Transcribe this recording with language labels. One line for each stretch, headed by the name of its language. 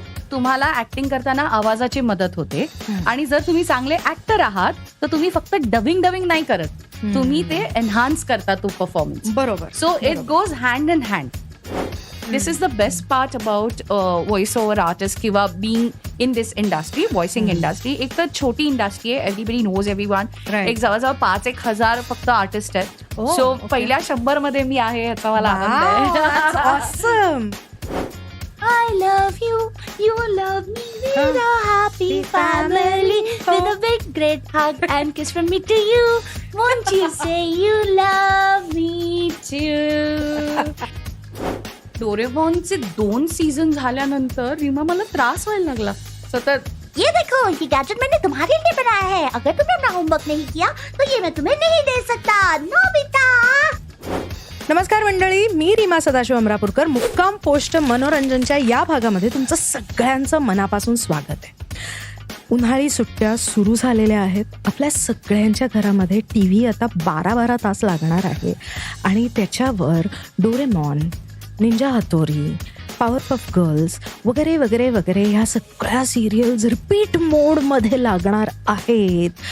Marathi: तुम्हाला ऍक्टिंग करताना आवाजाची मदत होते आणि जर तुम्ही चांगले ऍक्टर आहात तर तुम्ही फक्त डबिंग नाही करत, तुम्ही ते एनहान्स करता तो परफॉर्मन्स. बरोबर.
English: So it goes hand in hand. This is the best part about voice over artist किंवा being in this industry, voicing industry.
Marathi: एक तर छोटी इंडस्ट्री आहे,
English: everybody knows everyone.
Marathi: एक जवळजवळ 5,000 फक्त आर्टिस्ट आहेत. सो पहिल्या 100 मध्ये मी आहे याचा मला आनंद आहे.
English: I love you, you love me, we're a happy family with a big great hug and kiss from me to you. Won't you say you love me too?
Marathi: डोरेमॉनचे 2 season झाल्यानंतर रीमा मला त्रास व्हायला लागला सतत.
Hindi: ये देखो, ये गैजेट मैंने तुम्हारे लिए बनाया है. अगर तुमने अपना होमवर्क नहीं किया तो ये मैं तुम्हें नहीं दे सकता. नोबिता.
Marathi: नमस्कार मंडळी, मी रीमा सदाशिव अमरापूरकर. मुक्काम पोस्ट मनोरंजनच्या या भागामध्ये तुमचं सगळ्यांचं मनापासून स्वागत आहे. उन्हाळी सुट्ट्या सुरू झालेल्या आहेत. आपल्या सगळ्यांच्या घरामध्ये TV आता 12 तास लागणार आहे आणि त्याच्यावर डोरेमॉन, निंजा हतोरी, पॉवरपफ गर्ल्स वगैरे वगैरे वगैरे ह्या सगळ्या सिरियल्स रिपीट मोडमध्ये लागणार आहेत.